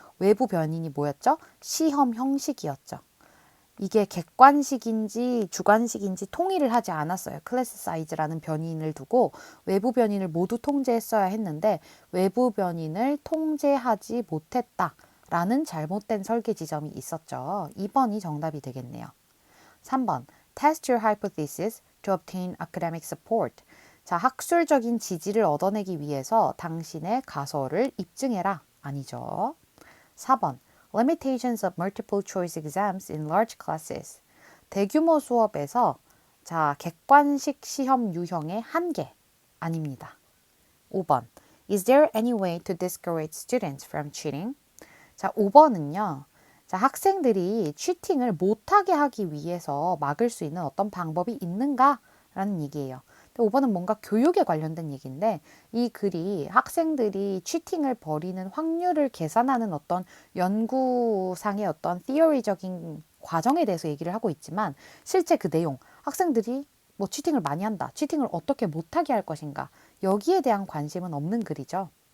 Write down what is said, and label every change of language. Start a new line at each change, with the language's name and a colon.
Korean: 외부 변인이 뭐였죠? 시험 형식이었죠. 이게 객관식인지 주관식인지 통일을 하지 않았어요. 클래스 사이즈라는 변인을 두고 외부 변인을 모두 통제했어야 했는데 외부 변인을 통제하지 못했다라는 잘못된 설계 지점이 있었죠. 2번이 정답이 되겠네요.
English: 3번 Test your hypothesis to obtain academic support.
Korean: 자, 학술적인 지지를 얻어내기 위해서 당신의 가설을 입증해라. 아니죠.
English: 4번 Limitations of multiple choice exams in large classes.
Korean: 대규모 수업에서 자, 객관식 시험 유형의 한계. 아닙니다.
English: 5번 Is there any way to discourage students from cheating?
Korean: 자, 5번은요. 자, 학생들이 치팅을 못하게 하기 위해서 막을 수 있는 어떤 방법이 있는가? 라는 얘기예요. 5번은 뭔가 교육에 관련된 얘기인데 이 글이 학생들이 치팅을 벌이는 확률을 계산하는 어떤 연구상의 어떤 티어리적인 과정에 대해서 얘기를 하고 있지만 실제 그 내용, 학생들이 뭐 치팅을 많이 한다, 치팅을 어떻게 못하게 할 것인가 여기에 대한 관심은 없는 글이죠.